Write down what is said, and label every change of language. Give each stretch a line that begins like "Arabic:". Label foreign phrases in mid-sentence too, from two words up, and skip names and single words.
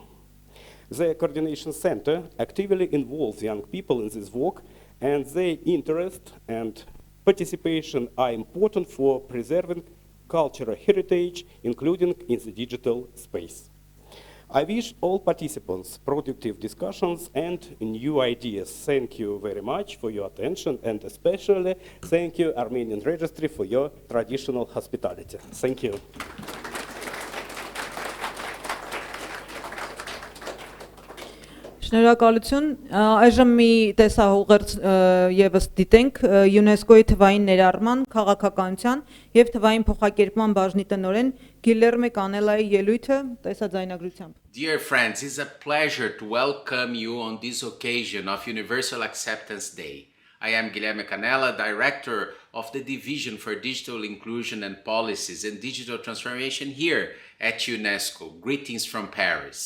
English: The Coordination Center actively involves young people in this work, and their interest and participation are important for preserving cultural heritage, including in the digital space. I wish all participants productive discussions and new ideas. Thank you very much for your attention, and especially thank you, Armenian Registry, for your traditional hospitality. Thank you.
Armenian: Շնորհակալություն։ Այժմ մի տեսահուղերձ եւս դիտենք ՅՈՒՆԵՍԿՕ-ի թվային ներառման, քաղաքականության եւ թվային փոխակերպման բաժնի տնօրեն Գիլերմե Կանելայի ելույթը տեսաձայնագրությամբ։
English: Dear friends, it's a pleasure to welcome you on this occasion of Universal Acceptance Day. I am Guilherme Canella, Director of the Division for Digital Inclusion and Policies and Digital Transformation here at UNESCO. Greetings from Paris.